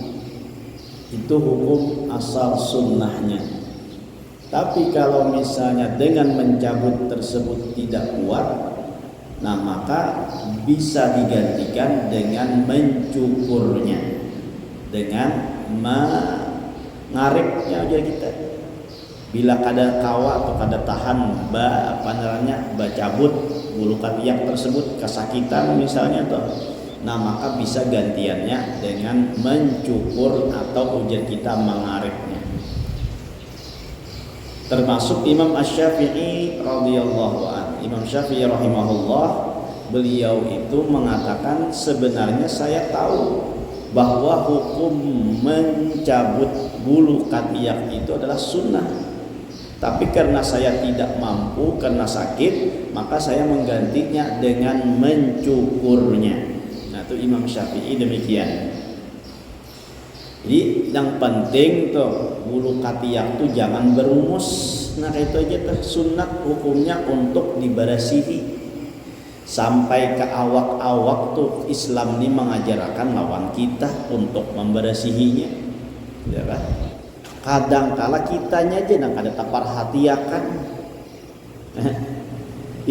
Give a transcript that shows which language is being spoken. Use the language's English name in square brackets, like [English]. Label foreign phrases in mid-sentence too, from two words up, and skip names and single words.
[Indonesian] Itu hukum asal sunnahnya. Tapi kalau misalnya dengan mencabut tersebut tidak kuat, nah maka bisa digantikan dengan mencukurnya, dengan mengariknya aja kita. Bila kada kawa atau kada tahan cabut bulu katiak tersebut, kesakitan misalnya toh, nah maka bisa gantiannya dengan mencukur atau ujar kita mengariknya. Termasuk Imam Asy-Syafi'i [Arabic] رضي الله عنه. [Indonesian] Imam Syafi'i rahimahullah, beliau itu mengatakan sebenarnya saya tahu bahwa hukum mencabut bulu katiak itu adalah sunnah, tapi karena saya tidak mampu karena sakit, maka saya menggantinya dengan mencukurnya. Nah, itu Imam Syafi'i demikian. Jadi yang penting tuh bulu katiak tuh jangan berumus. Nah itu aja tuh sunat hukumnya untuk dibersihi. Sampai ke awak-awak tuh Islam ini mengajarkan lawan kita untuk membersihinya, ya kan? Kadang kala kitanya aja yang kada taparhatiakan.